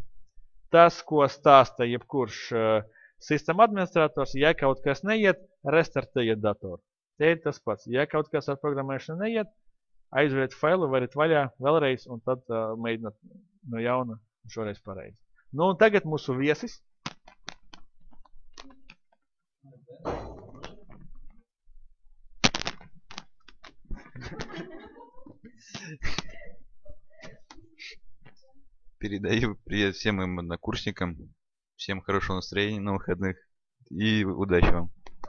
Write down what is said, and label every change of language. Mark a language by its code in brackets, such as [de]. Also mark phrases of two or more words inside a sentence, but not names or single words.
[lv] Tas, ko stāsta jebkurš sistēma administrators, ja kaut kas neiet, restartējiet datoru. Te ir tas pats. Ja kaut kas ar programmēšanu neiet, aizveriet failu, variet vaļā vēlreiz un tad mēģināt no jauna šoreiz pareizi. Nu un tagad mūsu viesis. [ru] Передаю привет всем моим однокурсникам. Всем хорошего настроения на выходных и удачи вам.